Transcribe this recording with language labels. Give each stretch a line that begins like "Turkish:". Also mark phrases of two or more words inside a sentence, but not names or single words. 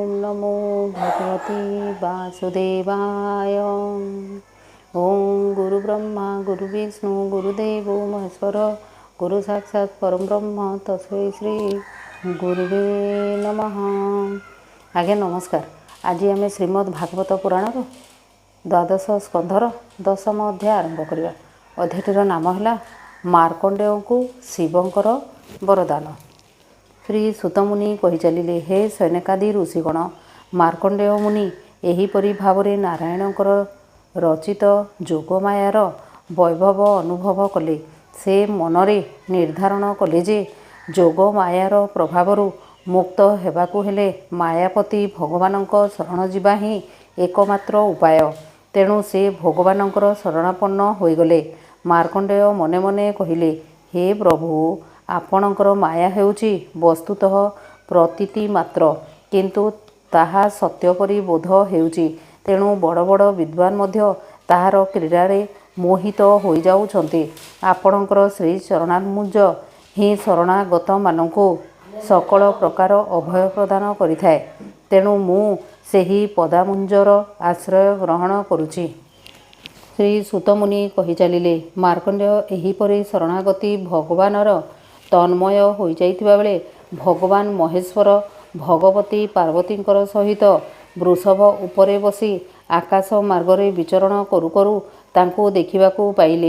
Sanskrit: नमो भगवते वासुदेवाय। ओं गुरुब्रह्मा गुरुविष्णु गुरुदेवो महेश्वर गुरु साक्षात् परम ब्रह्म तस्मै श्री गुरुवे नमः।
Odia: ଆଜ୍ଞା ନମସ୍କାର। ଆଜି ଆମେ ଶ୍ରୀମଦ୍ ଭାଗବତ ପୁରାଣ ଦ୍ୱାଦଶ ସ୍କନ୍ଧର ଦଶମ ଅଧ୍ୟାୟ ଆରମ୍ଭ କରିବା। ଅଧ୍ୟାୟଟିର ନାମ ହେ ମାର୍କଣ୍ଡେୟଙ୍କୁ ଶିବଙ୍କର ବରଦାନ। ଶ୍ରୀ ସୂତମୁନି କହି ଚାଲିଲେ, ହେ ଶୌନକାଦି ଋଷିଗଣ, ମାର୍କଣ୍ଡେୟ ମୁନି ଏହିପରି ଭାବରେ ନାରାୟଣଙ୍କର ରଚିତ ଯୋଗମାୟାର ବୈଭବ ଅନୁଭବ କଲେ। ସେ ମନରେ ନିର୍ଦ୍ଧାରଣ କଲେ ଯେ ଯୋଗମାୟାର ପ୍ରଭାବରୁ ମୁକ୍ତ ହେବାକୁ ହେଲେ ମାୟାପତି ଭଗବାନଙ୍କ ଶରଣ ଯିବା ହିଁ ଏକମାତ୍ର ଉପାୟ। ତେଣୁ ସେ ଭଗବାନଙ୍କର ଶରଣାପନ୍ନ ହୋଇଗଲେ। ମାର୍କଣ୍ଡେୟ ମନେ ମନେ କହିଲେ, ହେ ପ୍ରଭୁ, ଆପଣଙ୍କର ମାୟା ହେଉଛି ବସ୍ତୁତଃ ପ୍ରତୀତି ମାତ୍ର, କିନ୍ତୁ ତାହା ସତ୍ୟ ପରି ବୋଧ ହେଉଛି। ତେଣୁ ବଡ଼ ବଡ଼ ବିଦ୍ୱାନ ମଧ୍ୟ ତାହାର କ୍ରୀଡ଼ାରେ ମୋହିତ ହୋ ଯାଉଛନ୍ତି। ଆପଣଙ୍କର ଶ୍ରୀ ଚରଣାମ୍ବୁଜ ହିଁ ଶରଣାଗତ ମାନଙ୍କୁ ସକଳ ପ୍ରକାର ଅଭୟ ପ୍ରଦାନ କରିଥାଏ। ତେଣୁ ମୁଁ ସେହି ପଦାମ୍ବୁଜର ଆଶ୍ରୟ ଗ୍ରହଣ କରୁଛି। ଶ୍ରୀ ସୂତମୁନି କହି ଚାଲିଲେ, ମାର୍କଣ୍ଡେୟ ଏହିପରି ଶରଣାଗତି ଭଗବାନର ତନ୍ମୟ ହୋ ଯାଇଥିବା ବେଳେ ଭଗବାନ ମହେଶ୍ୱର ଭଗବତୀ ପାର୍ବତୀଙ୍କର ସହିତ ବୃଷଭ ଉପରେ ବସି ଆକାଶ ମାର୍ଗରେ ବିଚରଣ କରୁ କରୁ ତାଙ୍କୁ ଦେଖିବାକୁ ପାଇଲେ।